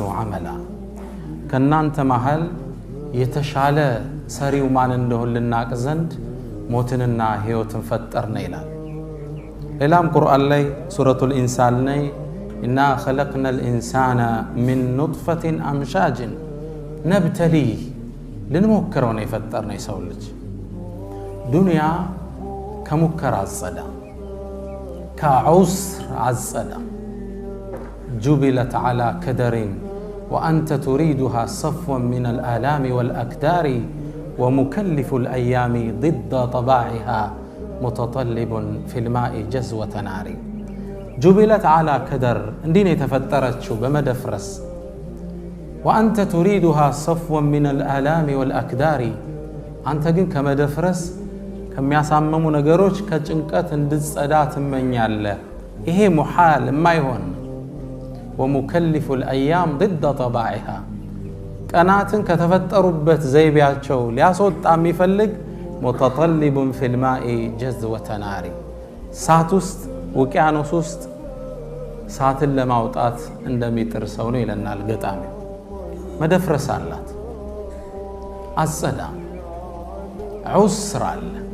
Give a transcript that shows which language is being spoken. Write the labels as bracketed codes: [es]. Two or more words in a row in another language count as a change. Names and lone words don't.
[am] ዐመላ፣ ከእናንተ መሃል የተሻለ ሰሪው ማን እንደሆን ልናቅ ዘንድ ሞትንና ሕይወትን ፈጠርነ ይላል። ሌላም ቁርአን ላይ ሱረቱል ኢንሳን ላይ [ar] إنا خلقنا الإنسان من نطفة أمشاج نبتليه፣ [am] ልንሞክረው ነው የፈጠርነው የሰው ልጅ። ዱንያ ከሙከራ አጸዳ፣ ከዑስር አጸዳ። [ar] جبلت على كدر وأنت تريدها صفوا من الآلام والأكدار ومكلف الأيام ضد طباعها متطلب في الماء جزوة نار። جبلت على كدر፣ [am] እንዲህ ነው የተፈጠረችው በመደፍረስ። [ar] وأنت تريدها صفوا من الآلام [am] ወልአክዳሪ፣ አንተ ግን ከመደፍረስ ከሚያሳመሙ ነገሮች ከጭንቀት እንድትጸዳ ትመኛለህ። ይሄ ሙሓል የማይሆን። [ar] ومكلف الأيام ضد طباعها፣ [am] ቀናትን ከተፈጠሩበት ዘይቤያቸው ሊያስወጣ የሚፈልግ [ar] متطلب في الماء جذوة نار፣ [am] ሳት ውስጥ ውቅያኖስ ውስጥ ሳትን ለማውጣት እንደሚጥር ሰው ነው ይለናል ገጣሚው። መደፍረስ አላት፣ አጸዳ፣ ዑስር አለ።